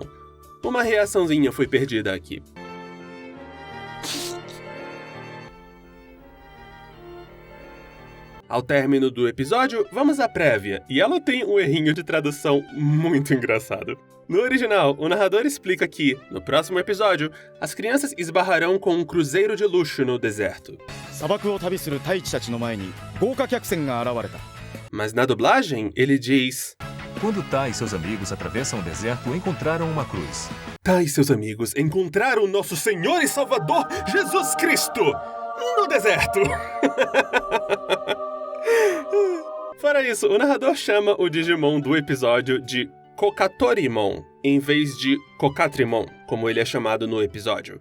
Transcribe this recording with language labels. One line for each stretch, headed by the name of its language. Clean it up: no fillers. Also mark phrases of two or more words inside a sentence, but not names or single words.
Portuguese: Uma reaçãozinha foi perdida aqui. Ao término do episódio, vamos à prévia, e ela tem um errinho de tradução muito engraçado. No original, o narrador explica que, no próximo episódio, as crianças esbarrarão com um cruzeiro de luxo no deserto.
Japanese: 砂漠を旅する太一たちの前に豪華客船が現れた。
Portuguese: Mas na dublagem, ele diz... Quando Tai e seus amigos atravessam o deserto, encontraram uma cruz. Tai e seus amigos encontraram nosso Senhor e Salvador Jesus Cristo no deserto. Fora isso, o narrador chama o Digimon do episódio de Kokatorimon, em vez de Kokatrimon, como ele é chamado no episódio.